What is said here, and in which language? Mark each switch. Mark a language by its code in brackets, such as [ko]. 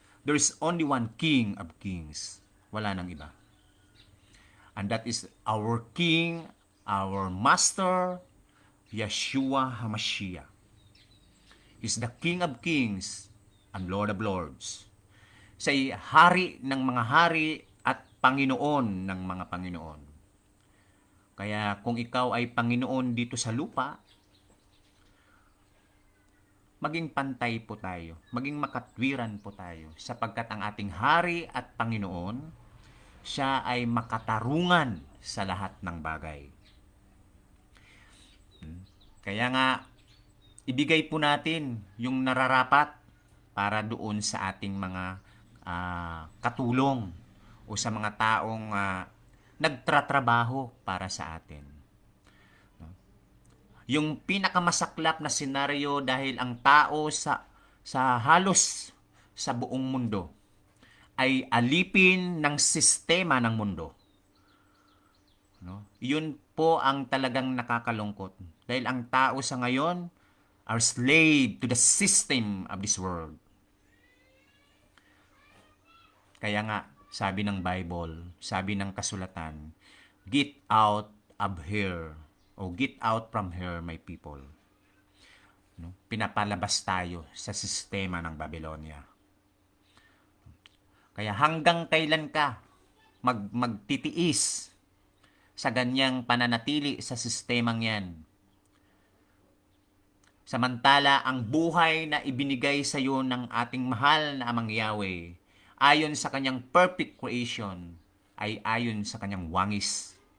[en] There is only one king of kings. [tl] Wala nang iba. [en] And that is our King, our Master, Yeshua HaMashiach. He's the King of Kings and Lord of Lords. [tl] Siya'y hari ng mga hari at Panginoon ng mga Panginoon. Kaya kung ikaw ay Panginoon dito sa lupa, maging pantay po tayo, maging makatwiran po tayo, sapagkat ang ating hari at Panginoon, siya ay makatarungan sa lahat ng bagay. Kaya nga, ibigay po natin yung nararapat para doon sa ating mga katulong o sa mga taong nagtratrabaho para sa atin. Yung pinakamasaklap na senaryo dahil ang tao sa halos sa buong mundo ay alipin ng sistema ng mundo. No? Yun po ang talagang nakakalungkot. Dahil ang tao sa ngayon [en] are slave to the system of this world. [tl] Kaya nga, sabi ng Bible, sabi ng kasulatan, [en] get out of here, o get out from here, my people. [tl] No? Pinapalabas tayo sa sistema ng Babylonia. Kaya hanggang kailan ka magtitiis sa ganyang pananatili sa sistemang yan? Samantala, ang buhay na ibinigay sa iyo ng ating mahal na Amang Yahweh, ayon sa kanyang perfect creation, ay ayon sa kanyang wangis.